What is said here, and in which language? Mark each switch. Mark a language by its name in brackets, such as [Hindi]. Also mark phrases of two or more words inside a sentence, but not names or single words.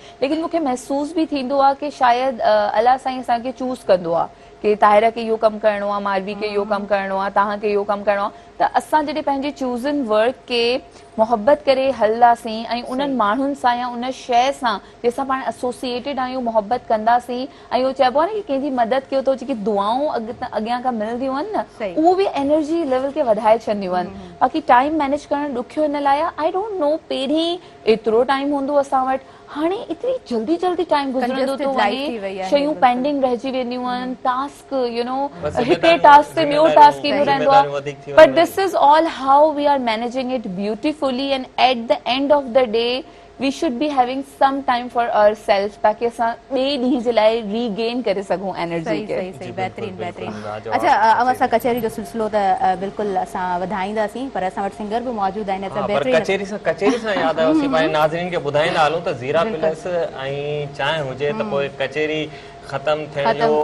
[Sindhi] लेकिन मूंखे महसूस बि थींदो आहे की शायदि अलाह साईं असांखे चूज़ कंदो आहे कि ताहिरा खे इहो कमु करिणो आहे, मारवी खे इहो कमु करिणो आहे, तव्हांखे इहो कमु करिणो आहे, त असां जॾहिं पंहिंजे [English] chosen work [Sindhi] खे मोहबत करे हलंदासीं ऐं उन्हनि माण्हुनि सां या उन शइ सां जंहिंसां पाण एसोसिएटेड आहियूं मोहबत कंदासीं, ऐं उहो चइबो आहे न कि कंहिंजी मदद कयो त जेकी दुआऊं अॻियां खां मिलंदियूं आहिनि न, उहो बि [English] energy level [Sindhi] खे वधाए छॾंदियूं आहिनि। बाक़ी [English] time manage [Sindhi] करणु ॾुखियो हिन लाइ आहे, [English] I don't know [Sindhi] पहिरीं एतिरो टाइम हूंदो असां वटि, हाणे एतिरी जल्दी जल्दी टाइम गुज़रंदो थो वञे, शयूं पेंडिंग रहिजी वेंदियूं आहिनि, [English] task you know [Sindhi] हिकिड़े टास्क ते ॿियो टास्क ईंदो रहंदो आहे, [English] but this is all how we are managing it beautifully, and at the end of the day we should be having some time for ourselves [Sindhi] ताकि असां ॿिए ॾींहं जे लाइ रीगेन करे सघूं एनर्जी खे। सही बहितरीन। अच्छा, अव्हां सां कचहरी जो सिलसिलो त बिल्कुलु असां वधाईंदासीं, पर असां वटि सिंगर बि मौजूद आहिनि। कचहरी सां यादि आयो, असीं पंहिंजे नाज़रीन खे ॿुधाईंदा हलूं त ज़ीरा प्लस ऐं चांहि हुजे त पोइ कचहरी ख़तम थियण जो